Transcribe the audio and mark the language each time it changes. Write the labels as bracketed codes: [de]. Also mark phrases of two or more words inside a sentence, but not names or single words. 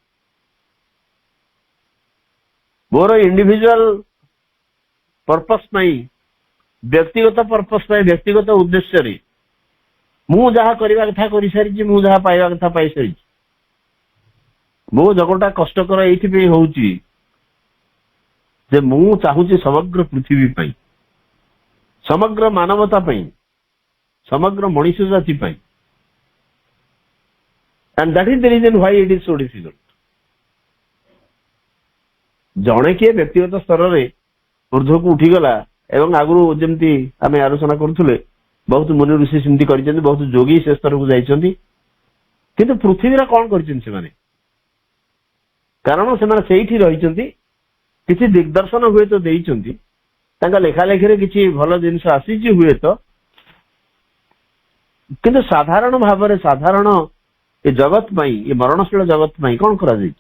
[or] ମୋର [en] individual purpose [or] ପାଇଁ, ବ୍ୟକ୍ତିଗତ ପର୍ପସ ପାଇଁ, ବ୍ୟକ୍ତିଗତ ଉଦ୍ଦେଶ୍ୟରେ ମୁଁ ଯାହା କରିବା କଥା କରିସାରିଛି, ମୁଁ ଯାହା ପାଇବା କଥା ପାଇସାରିଛି। ମୋ ଜଗଟା କଷ୍ଟକର ଏଇଥିପାଇଁ ହଉଛି ଯେ ମୁଁ ଚାହୁଁଛି ସମଗ୍ର ପୃଥିବୀ ପାଇଁ, ସମଗ୍ର ମାନବତା ପାଇଁ, ସମଗ୍ର ମଣିଷ ଜାତି ପାଇଁ। [en] and that is the reason why it is so difficult. [or] ଜଣେ କିଏ ବ୍ୟକ୍ତିଗତ ସ୍ତରରେ ଊର୍ଦ୍ଧ୍ୱକୁ ଉଠିଗଲା ଏବଂ ଆଗରୁ ଯେମିତି ଆମେ ଆଲୋଚନା କରୁଥିଲେ ବହୁତ ମୁନି ଋଷି ସେମିତି କରିଛନ୍ତି, ବହୁତ ଯୋଗୀ ସେ ସ୍ତରକୁ ଯାଇଛନ୍ତି, କିନ୍ତୁ ପୃଥିବୀର କଣ କରିଛନ୍ତି ସେମାନେ? କାରଣ ସେମାନେ ସେଇଠି ରହିଛନ୍ତି, କିଛି ଦିଗ୍ଦର୍ଶନ ହୁଏତ ଦେଇଛନ୍ତି, ତାଙ୍କ ଲେଖାଲେଖିରେ କିଛି ଭଲ ଜିନିଷ ଆସିଛି ହୁଏତ, କିନ୍ତୁ ସାଧାରଣ ଭାବରେ ସାଧାରଣ ଏ ଜଗତ ପାଇଁ, ଏ ମରଣଶୀଳ ଜଗତ ପାଇଁ କଣ କରାଯାଇଛି?